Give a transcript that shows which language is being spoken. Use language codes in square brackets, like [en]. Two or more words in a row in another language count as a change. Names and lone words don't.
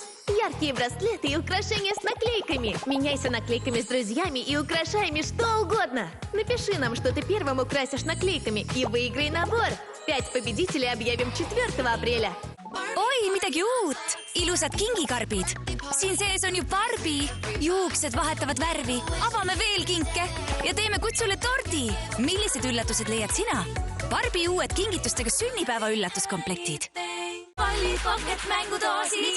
[ru] Яркие браслеты и украшения с наклейками. Меняйся наклейками с друзьями и украшай ими что угодно. Напиши нам, что ты первым украсишь наклейками и выиграй набор. 5 победителей объявим 4 апреля. [et] Oi, midagi uut! Ilusad kingikarbid. Siin sees on ju Barbie. Juuksed vahetavad värvi. Avame veel kinke ja teeme kutsule tordi. Millised üllatused leiad sina? Barbie uued kingitustega sünnipäeva üllatuskomplektid. Pollipocket mängudoosid.